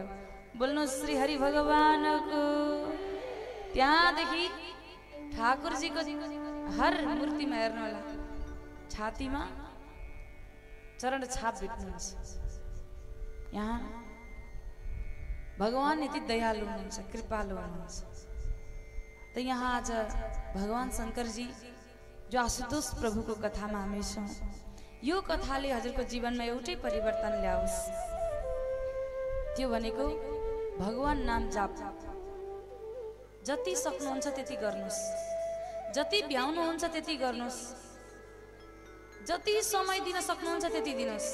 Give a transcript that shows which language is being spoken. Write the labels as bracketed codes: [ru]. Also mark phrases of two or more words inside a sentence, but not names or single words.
[ne] बोल्नु श्री हरि भगवानको। त्यहाँदेखि ठाकुरजीको हर मूर्तिमा हेर्नु होला, छातीमा चरण छाप भेट्नुहुन्छ। यहाँ भगवान यति दयालु हुनुहुन्छ, कृपालु हुनुहुन्छ। त यहाँ आज भगवान शंकर जी जो आशुतोष प्रभुको कथामा हामी छौँ, यो कथाले हजुरको जीवनमा एउटै परिवर्तन ल्याओस्। त्यो भनेको भगवान नाम जाप। जति सक्नुहुन्छ त्यति गर्नुहोस्, जति भ्याउनुहुन्छ त्यति गर्नुहोस्, जति समय दिन सक्नुहुन्छ त्यति दिनुहोस्।